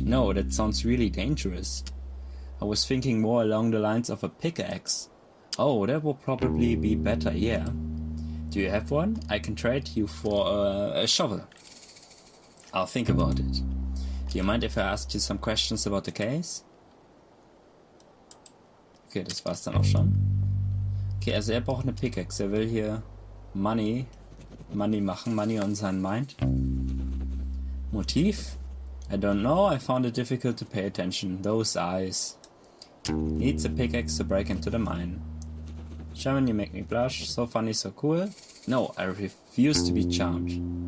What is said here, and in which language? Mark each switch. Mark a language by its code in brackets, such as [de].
[en] No, that sounds really dangerous. I was thinking more along the lines of a pickaxe. Oh, that will probably be better, yeah. Do you have one? I can trade you for a shovel. I'll think about it. Do you mind if I ask you some questions about the case? [de] Okay, das war's dann auch schon. Okay, also er braucht eine Pickaxe. Er will hier Money machen. Money on seinen Mind. Motiv? [en] I don't know. I found it difficult to pay attention. Those eyes. Needs a pickaxe to break into the mine. Shaman, you make me blush. So funny, so cool. No, I refuse to be charmed.